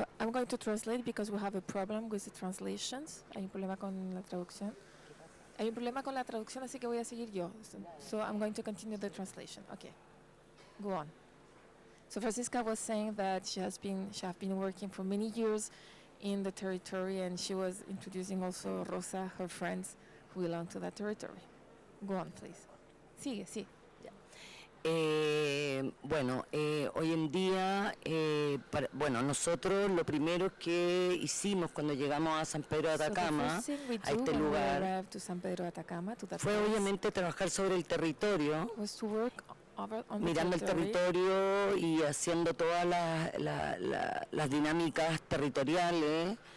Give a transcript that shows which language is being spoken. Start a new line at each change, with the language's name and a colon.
English: I'm going to translate because we have a problem with the translations.
Spanish: Hay un problema con la traducción. Hay un problema con la traducción, así que voy a seguir yo.
English: So I'm going to continue the translation. Okay, go on. So Francisca was saying that she has been working for many years in the territory, and she was introducing also Rosa, her friends who belong to that territory. Go on, please.
Spanish: Sigue, sí. Bueno, hoy en día, nosotros lo primero que hicimos cuando llegamos a San Pedro de Atacama, a este lugar, fue obviamente trabajar sobre el territorio, mirando el territorio y haciendo todas las dinámicas territoriales.